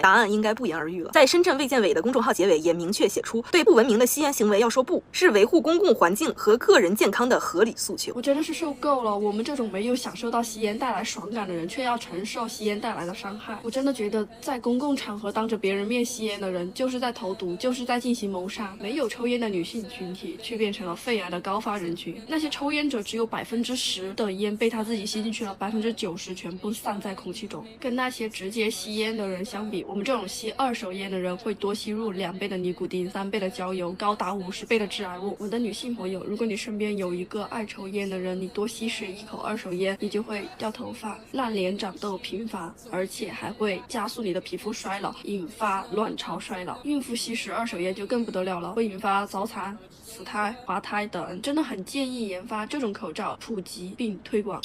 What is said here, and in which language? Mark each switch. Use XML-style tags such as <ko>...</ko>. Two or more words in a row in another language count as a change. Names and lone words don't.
<zh>答案應該不言而喻了。在深圳衛健委的公眾號結尾也明確寫出，對不文明的吸煙行為要說不，是維護公共環境和個人健康的合理訴求。我真的是受夠了，我們這種沒有享受到吸煙帶來爽感的人，卻要承受吸煙帶來的傷害。我真的覺得在公共場合當着別人面吸煙的人，就是在投毒，就是在進行謀殺。沒有抽煙的女性群體，卻變成了肺癌的高發人群。那些抽煙者只有10%的煙被他自己吸進去了，90%全部散在空氣中。跟那些直接吸煙的人相比，我們這種吸二手煙的人會多吸入2倍的尼古丁、3倍的焦油、高達50倍的致癌物。我的女性朋友，如果你身邊有一個愛抽煙的人，你多吸食1口二手煙，你就會掉頭髮、爛臉、長痘頻繁，而且還會加速你的皮膚衰老，引發卵巢衰老。孕婦吸食二手煙就更不得了了，會引發早產、死胎、滑胎等。真的很建議研發這種口罩，普及並推廣。</zh>